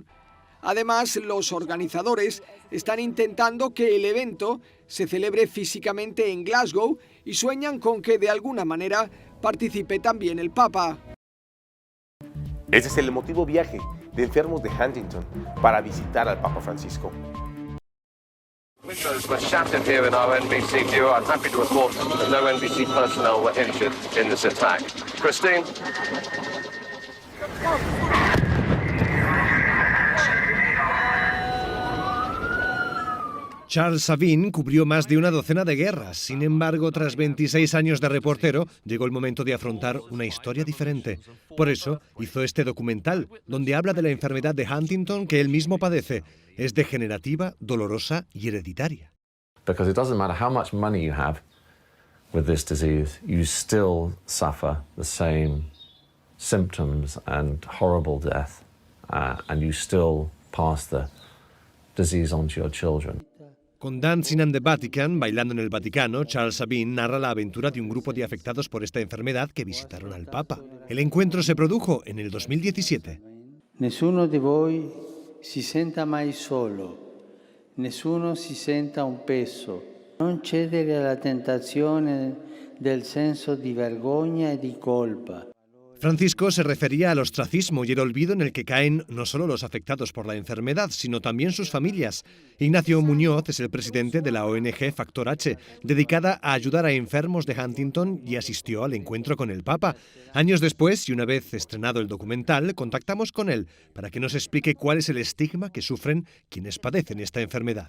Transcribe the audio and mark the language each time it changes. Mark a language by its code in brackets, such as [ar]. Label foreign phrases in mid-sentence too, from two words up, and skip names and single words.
[es] Además, los organizadores están intentando que el evento se celebre físicamente en Glasgow y sueñan con que de alguna manera participe también el Papa. Ese es el emotivo viaje de enfermos de Huntington para visitar al Papa Francisco. [en] Windows were shattered here in our NBC view. I'm happy to report that no NBC personnel were injured in this attack. Christine? [es] Charles Sabin cubrió más de una docena de guerras. Sin embargo, tras 26 años de reportero, llegó el momento de afrontar una historia diferente. Por eso, hizo este documental, donde habla de la enfermedad de Huntington que él mismo padece. Es degenerativa, dolorosa y hereditaria. [en] Because it doesn't matter how much money you have with this disease, you still suffer the same symptoms and horrible death, and you still pass the disease on to your children. [es] Con Dancing in the Vatican, bailando en el Vaticano, Charles Sabine narra la aventura de un grupo de afectados por esta enfermedad que visitaron al Papa. El encuentro se produjo en el 2017. [it] Nessuno di voi si senta mai solo, nessuno si senta un peso. Non cedere alla tentazione del senso di vergogna e di colpa. [es] Francisco se refería al ostracismo y el olvido en el que caen no solo los afectados por la enfermedad, sino también sus familias. Ignacio Muñoz es el presidente de la ONG Factor H, dedicada a ayudar a enfermos de Huntington, y asistió al encuentro con el Papa. Años después, y una vez estrenado el documental, contactamos con él para que nos explique cuál es el estigma que sufren quienes padecen esta enfermedad.